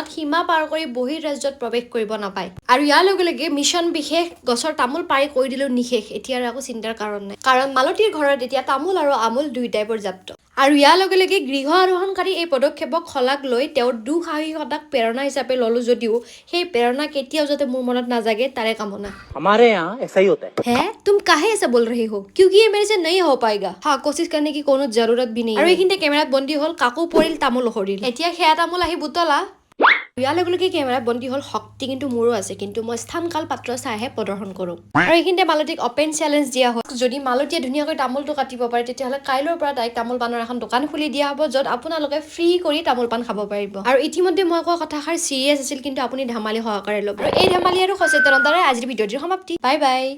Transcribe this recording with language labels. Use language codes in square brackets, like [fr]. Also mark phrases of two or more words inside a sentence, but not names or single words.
[as] সীমা পাৰ কৰি বহিৰ ৰাজ্যত প্ৰৱেশ কৰিব নাপায় আৰু ইয়াৰ লগে লগে মিছন বিশেষ গছৰ তামোল পাৰি কৰি দিলো নিশেষ এতিয়া আৰু একো চিন্তাৰ কাৰণ নাই কাৰণ মালতীৰ ঘৰত এতিয়া তামোল আৰু আমুল দুয়োটাই পৰ্যাপ্ত আৰু ইয়াৰ লগে লগে গৃহ আৰোহণকাৰী এই পদক্ষেপক শলাগ লৈ তেওঁৰ দুঃসাহসিকতাক প্ৰেৰণা হিচাপে ললো যদিও সেই প্ৰেৰণা কেতিয়াও যাতে মোৰ মনত নাজাগে তাৰে কামনা [hi] हमारे यहाँ ऐसा ही होता है है तुम काहे ऐसा बोल रही हो क्योंकि ये मेरे से नहीं हो पाएगा हाँ कोशिश करने की कोनो जरूरत भी नहीं [as] আৰু এইখিনিতে কেমেৰাত বন্দী হ'ল কাকো পৰিল তামোল হৰিল এতিয়া সেয়া তামোল আহি বুটলা ইয়াৰ লগে লগে কেমেৰাত বন্দী হ'ল শক্তি কিন্তু মোৰো আছে কিন্তু মই স্থান কাল পাত্ৰ চাইহে প্ৰদৰ্শন কৰোঁ আৰু এইখিনিতে মালতীক [en] open challenge [as] দিয়া হ'ল যদি মালতীয়ে ধুনীয়াকৈ তামোলটো কাটিব পাৰে তেতিয়াহ'লে কাইলৈৰ পৰা তাইক তামোল পাণৰ এখন দোকান খুলি দিয়া হ'ব য'ত আপোনালোকে ফ্ৰী কৰি তামোল পাণ খাব পাৰিব আৰু ইতিমধ্যে মই কোৱা কথাষাৰ চিৰিয়াছ আছিল কিন্তু আপুনি ধেমালি সহকাৰে ল'ব আৰু এই ধেমালি আৰু সচেতনতাৰে আজিৰ ভিডিঅ'টিৰ সমাপ্তি [en] bye bye